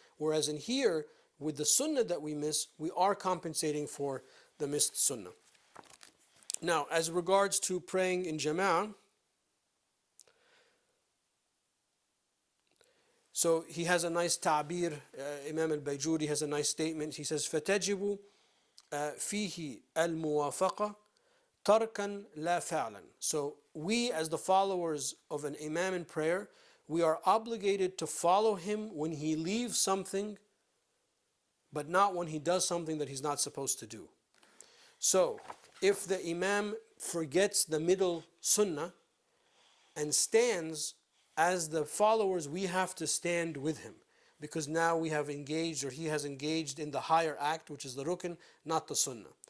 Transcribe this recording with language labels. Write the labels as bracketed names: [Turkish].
[English] Whereas in here, with the sunnah that we miss, we are compensating for the missed sunnah. Now, as regards to praying in jama'ah, so he has a nice ta'bir, Imam al-Bayjuri has a nice statement. He says, [Arabic] فَتَجِبُ فِيهِ الْمُوَافَقَةِ تَرْكًا لَا فَعْلًا. [English] So we as the followers of an imam in prayer, we are obligated to follow him when he leaves something, but not when he does something that he's not supposed to do. So if the imam forgets the middle sunnah and stands, as the followers, we have to stand with him because now we have engaged, or he has engaged in the higher act, which is the rukn, not the sunnah.